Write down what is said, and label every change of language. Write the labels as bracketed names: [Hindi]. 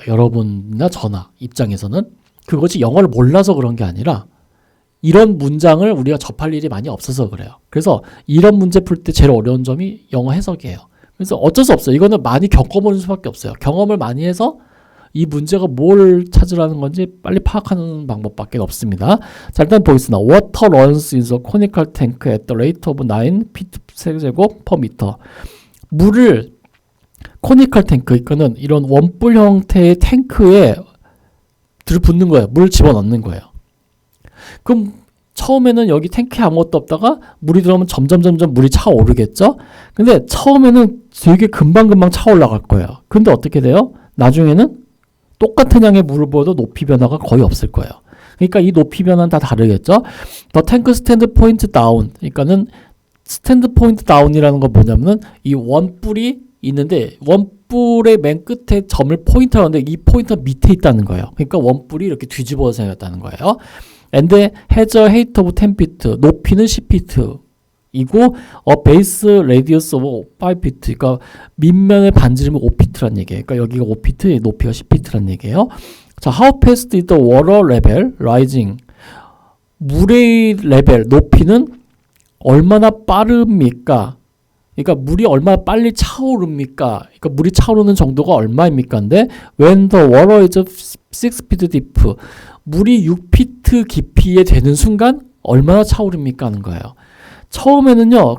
[Korean] 여러분이나 저나 입장에서는 그것이 영어를 몰라서 그런 게 아니라 이런 문장을 우리가 접할 일이 많이 없어서 그래요. 그래서 이런 문제 풀 때 제일 어려운 점이 영어 해석이에요. 그래서 어쩔 수 없어요. 이거는 많이 겪어보는 수밖에 없어요. 경험을 많이 해서 이 문제가 뭘 찾으라는 건지 빨리 파악하는 방법밖에 없습니다. 자, 일단 보겠습니다. [English] Water runs in a conical tank at the rate of 9 feet 세제곱 per meter. [Korean] 물을 코니컬 탱크, 그러니까는 이런 원뿔 형태의 탱크에 들이붓는 거예요. 물을 집어넣는 거예요. 그럼 처음에는 여기 탱크에 아무것도 없다가 물이 들어오면 점점 물이 차오르겠죠? 근데 처음에는 되게 금방 차올라갈 거예요. 근데 어떻게 돼요? 나중에는 똑같은 양의 물을 부어도 높이 변화가 거의 없을 거예요. 그러니까 이 높이 변화는 다 다르겠죠? [English] The tank stand point down. [Korean] 그러니까는 스탠드 포인트 다운이라는 건 뭐냐면은 이 원뿔이 있는데 원뿔의 맨 끝에 점을 포인트라고 하는데 이 포인트가 밑에 있다는 거예요. 그러니까 원뿔이 이렇게 뒤집어서 생겼다는 거예요. [English] And has a height of 10 feet. [Korean] 높이는 10feet. 이고 [English] a base radius of 5 feet. [Korean] 그러니까 밑면의 반지름이 5feet란 얘기예요. 그러니까 여기가 5feet, 높이가 10feet란 얘기예요. [English] 자, how fast is the water level rising? [Korean] 물의 레벨, 높이는 얼마나 빠릅니까? 그러니까 물이 얼마나 빨리 차오릅니까? 그러니까 물이 차오르는 정도가 얼마입니까? [English] 근데 when the water is 6 feet deep. [Korean] 물이 6피트 깊이에 되는 순간 얼마나 차오릅니까? 하는 거예요. 처음에는요.